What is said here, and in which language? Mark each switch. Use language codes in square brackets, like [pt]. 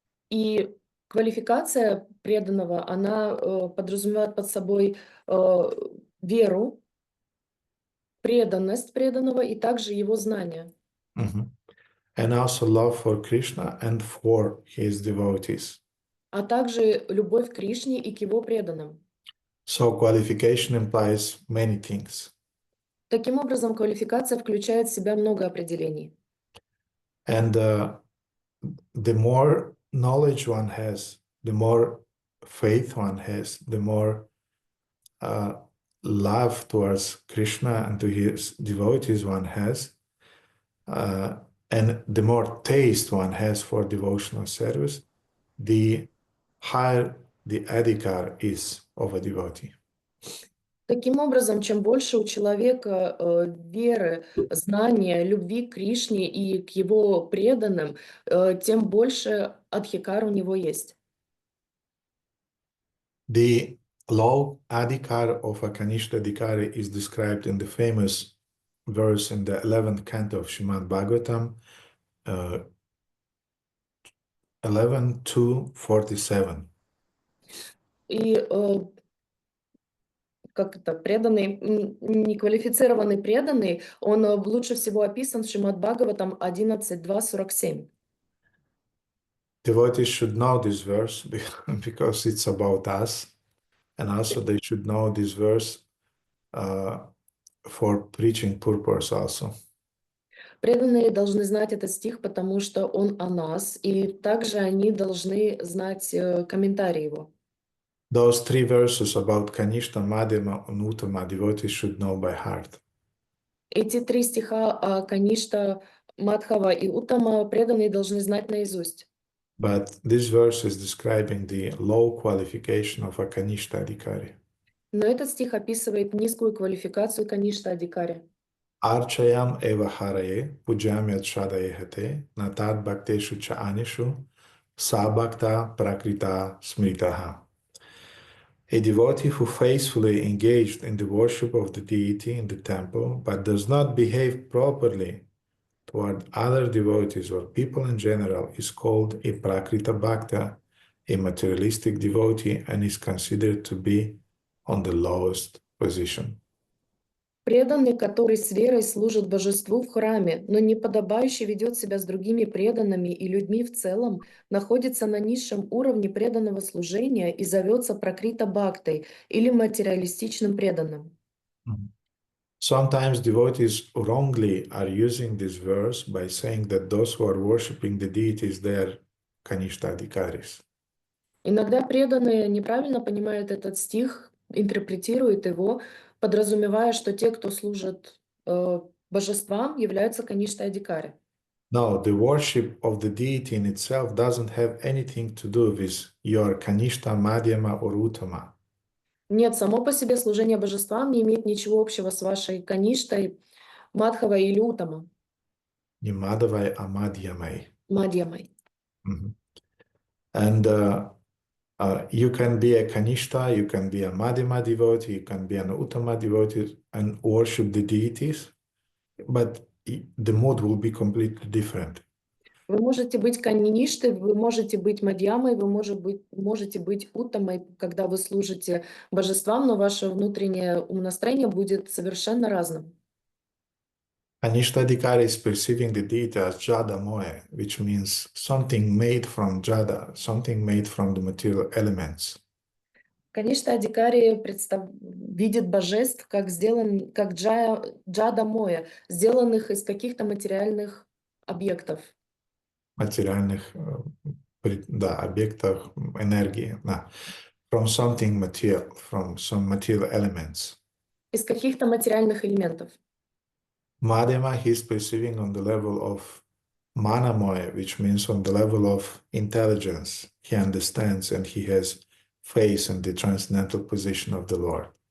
[ru] И квалификация преданного, она подразумевает под собой веру, преданность преданного и также его знания. Mhm. [en] And also love for Krishna and for his devotees. [ru] А также любовь к Кришне и к его преданным. [en] So qualification implies many things. [ru] Таким образом, квалификация включает в себя много определений. [en] And the more knowledge one has, the more faith one has, the more love towards Krishna and to his devotees one has, and the more taste one has for devotional service, the higher the adhikar is of a devotee. [ru] Таким образом, чем больше у человека веры, знания, любви к Кришне и к его преданным, тем больше адхикар у него есть. [en] The low adhikar of a Kanishta adhikari is described in the famous verse in the 11th canto of Srimad Bhagavatam, 11:2-47. [ru] И как это, преданный, неквалифицированный преданный, он лучше всего описан в Шримад Бхагаватам 11.2.47. [en] Devotees should know this verse because it's about us, and also they should know this verse for preaching purpose also. [ru] Преданные должны знать этот стих, потому что он о нас, и также они должны знать комментарий его. [en] Those three verses about Kanishta, Madhyama, and Uttama devotees should know by heart. [ru] Эти три стиха о Каништа, Мадхава и Уттама преданные должны знать наизусть. [en] But this verse is describing the low qualification of a Kanishta adhikari. [ru] Но этот стих описывает низкую квалификацию Каништа Адикари. [sa] Archayam eva haraye, pujamyat shadayehate, natad bhakteshu cha anishu, sabhakta prakrita smritaha. [en] A devotee who faithfully engaged in the worship of the deity in the temple, but does not behave properly toward other devotees or people in general is called a prakrita bhakta, a materialistic devotee, and is considered to be on the lowest position. [ru] Преданный, который с верой служит божеству в храме, но неподобающе ведет себя с другими преданными и людьми в целом, находится на низшем уровне преданного служения и зовется пракрита бхактой или материалистичным преданным. [en] Sometimes devotees wrongly are using this verse by saying that those who are worshipping the deities, they are kanishta-adhikaris. [ru] Иногда преданные неправильно понимают этот стих, интерпретируют его, подразумевая, что те, кто служит божествам, являются каништа-адhikari. [en] No, the worship of the deity in itself doesn't have anything to do with your kanishta, madhyama, or uttama. [ru] Нет, само по себе служение божествам не имеет ничего общего с вашей каништой, мадхавой или утама, Ni madhavai, amadhyamai. мадьямой. [en] And you can be a kanishta, you can be a madhyama devotee, you can be an uttama devotee and worship the deities, but the mood will be completely different. [ru] Вы можете быть каништой, вы можете быть мадьямой, вы можете быть уттамой, когда вы служите божествам, но ваше внутреннее умонастроение будет совершенно разным. [en] Kanishta-adhikari is perceiving the deity as jada moya, which means something made from jada, something made from the material elements. [ru] Каништа-адhikari видит божеств как джада моя, сделанных из каких-то материальных объектов. Материальных, да, объектов энергии, да. [en] From something material, from some material elements. [ru] Из каких-то материальных элементов. [en] Madhyama, he is perceiving on the level of manamoya, which means on the level of intelligence. He understands and he has faith in the transcendental position of the Lord.